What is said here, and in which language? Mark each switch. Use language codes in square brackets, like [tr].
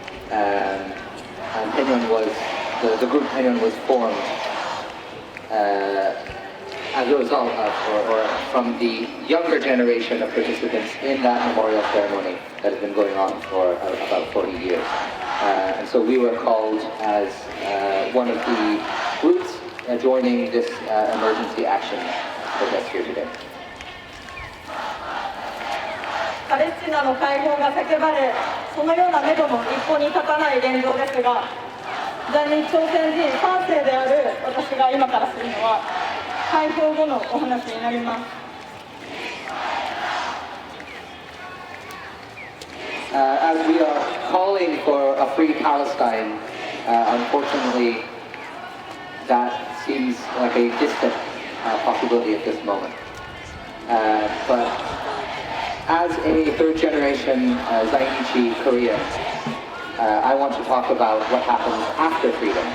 [en] And Penyom was, the group Penyom was formed as a result of, or from the younger generation of participants in that memorial ceremony that has been going on for about 40 years. And so we were called as one of the groups joining this emergency action protest here today. [ja] パレスチナの解放が叫ばれ、そのような目処も一歩に立たない現状ですが、在日朝鮮人3世である私が今からするのは解放後のお話になります。 [en] As we are calling for a free Palestine, unfortunately, that seems like a distant possibility at this moment. But as a third-generation Zainichi Korean, I want to talk about what happens after freedom.